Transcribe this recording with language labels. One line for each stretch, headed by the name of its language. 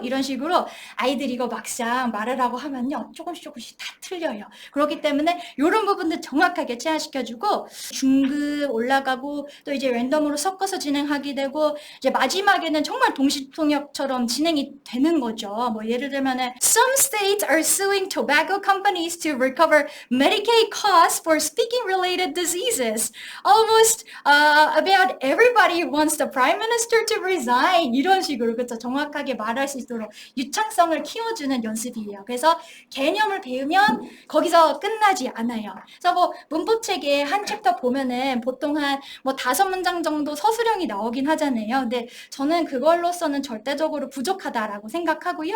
Korean: 이런 식으로 아이들이 이거 막상 말하라고 하면요. 조금씩 다 틀려요. 그렇기 때문에 이런 부분들 정확하게 체화시켜주고 중급 올라가고 또 이제 랜덤으로 섞어서 진행하게 되고 이제 마지막에는 정말 동시통역처럼 진행이 되는 거죠.
English: 예를 들면은 Some states are suing tobacco companies to recover Medicaid costs for speaking-related diseases. Almost about everybody wants the prime minister to resign.
Korean: 이런 식으로 그렇죠. 정확하게 말할 수 있도록 유창성을 키워주는 연습이에요. 그래서 개념을 배우면 거기서 끝나지 않아요. 그래서 문법책에 한 챕터 보면은 보통 한 5문장 정도 서술형이 나오긴 하잖아요. 근데 저는 그걸로서는 절대적으로 부족하다라고 생각하고요.